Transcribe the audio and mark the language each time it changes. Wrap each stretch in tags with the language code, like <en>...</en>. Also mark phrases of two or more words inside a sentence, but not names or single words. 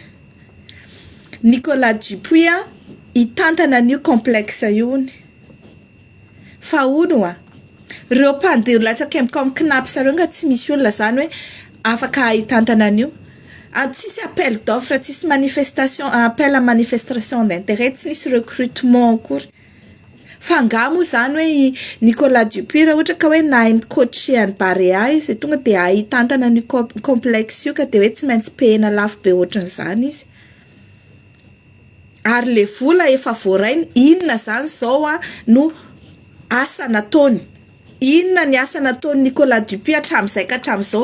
<mg>Nicolas Dupuis itantana n'io complexe io fa ono reo mpandeha latsaka amin'ny KNAPS reo nga tsy misy olona zany hoe afaka itantana an'io. Tsisy</mg> <fr>appel d'offre,</fr> <mg>tsisy manifestation,</mg> <fr>appel à manifestation d'intérêt,</fr> <mg>tsy nisy recrutement akory. Fa ngamo zany hoe Nicolas Dupuis raha ohatra ka hoe nahay coacher ny Barea izy tonga de ahitantana ny complexe io ka de hoe tsy maintsy pehina lafo be ohatran'izany izy. Ary le vola efa voarainy, inona zany zao no asa nataony, inona ny asa nataony Nicolas Dupuis hatramin'izay ka hatramin'izao.</mg>